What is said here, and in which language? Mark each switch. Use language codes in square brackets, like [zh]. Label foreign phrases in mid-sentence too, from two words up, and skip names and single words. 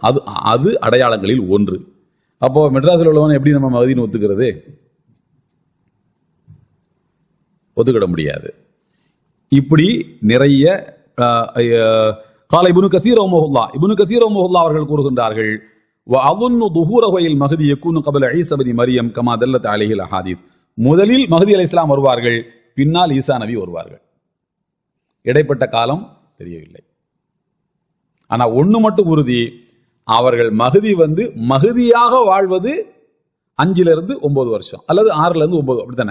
[ta] அது அடையாளங்களில் ஒன்று. அப்போ மெட்ராஸில் உள்ளவன் எப்படி நம்ம மகதின்னு ஒத்துக்கிறது? ஒத்துக்கிட முடியாது. இப்படி நிறைய கால இப்னு கஸீர் ரஹ்மஹுல்லாஹ், இப்னு கஸீர் ரஹ்மஹுல்லாஹ் அவர்கள் கூறுகின்றார்கள், [ar] وأظن ظهوره المهدي يكون قبل عيسى بن مريم كما دلت عليه الاحاديث. [ta] முதலில் மஹதி அலைஹிஸ்ஸலாம் வருவார்கள், பின்னால் ஈசா நபி வருவார்கள். இடைப்பட்ட காலம் தெரியவில்லை. ஆனா ஒண்ணு மட்டும் உறுதி, அவர்கள் மஹதி வந்து மஹதியாக வாழ்வது 5 to 9 வருஷம் அல்லது 6 to 9, அப்படித்தானே?